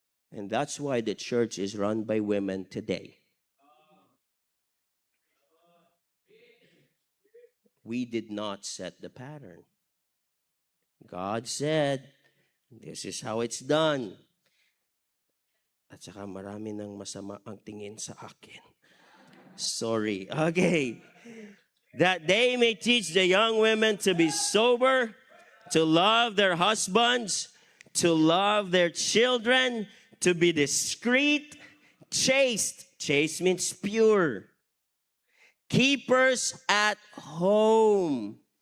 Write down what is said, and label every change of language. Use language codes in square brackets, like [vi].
[en] And that's why the church is run by women today. We did not set the pattern. God said, this is how it's done. [tl] At saka marami ng masama ang tingin sa akin. [en] Sorry. Okay. That they may teach the young women to be sober, to love their husbands, to love their children, to be discreet, chaste. Chaste means pure. Keepers at home.